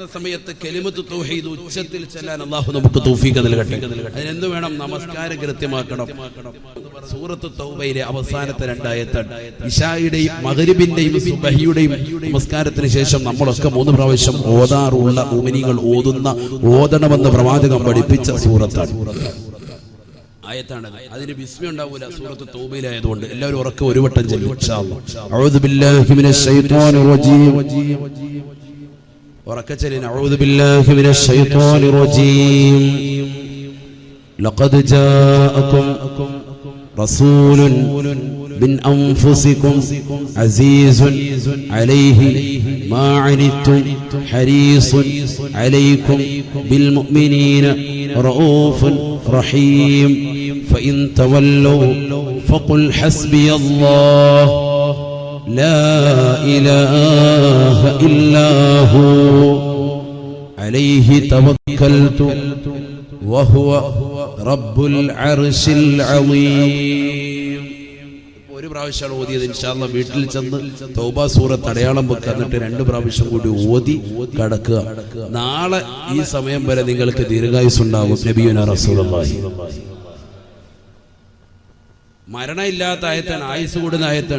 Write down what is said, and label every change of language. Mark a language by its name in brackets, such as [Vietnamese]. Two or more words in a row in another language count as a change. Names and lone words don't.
[Malayalam] സമയത്ത് [Arabic] كلمة التوحيد [Malayalam] ഉച്ചത്തിൽ ചെല്ലാൻ അല്ലാഹു നമുക്ക് തൗഫീഖ് നൽകട്ടെ അതിനെന്ത് വേണം നമസ്കാരം കൃത്യമാക്കണം സൂറത്ത് തൗബയിലെ അവസാനത്തെ 2 ആയത്താണ് ഇശായുടെയും മഗ്രിബിന്റെയും സുബ്ഹിയുടെയും നമസ്കാരത്തിന് ശേഷം നമ്മളൊക്കെ 3 പ്രാവശ്യം ഓതാറുള്ള മുഅ്മിനീങ്ങൾ ഓതണമെന്ന് പ്രവാചകൻ പഠിപ്പിച്ച സൂറത്താണ് ആയത്താണ് അതിന് ബിസ്മി ഉണ്ടാവൂല സൂറത്ത് തൗബയിലായതുകൊണ്ട് എല്ലാവരും ഉറക്കെ ഒരു വട്ടം ചൊല്ലും [Arabic] إن شاء الله أعوذ بالله من الشيطان الرجيم وركعتين أعوذ بالله من الشيطان الرجيم لقد جاءكم رسول من أنفسكم عزيز عليه ما عنتم حريص عليكم بالمؤمنين رؤوف رحيم فإن تولوا فقل حسبي الله لا إله إلا هو عليه توكلت وهو رب العرش العظيم. [Malayalam] ഒരു പ്രാവശ്യമാണ് ഓതിയത്. [Arabic] إن شاء الله [Malayalam] വീട്ടിൽ ചെന്ന് തൗബ സൂറത്ത് അടയാളം വെക്കുക, എന്നിട്ട് 2 പ്രാവശ്യം കൂടി ഓതി കടക്കുക. നാളെ ഈ സമയം വരെ നിങ്ങൾക്ക് ദീർഘായുസ് ഉണ്ടാകും. [Arabic] نبينا رسول الله. [Malayalam] മരണമില്ലാത്ത ആയത്താണ്, ആയുസ് കൂടുന്ന ആയത്താണ്.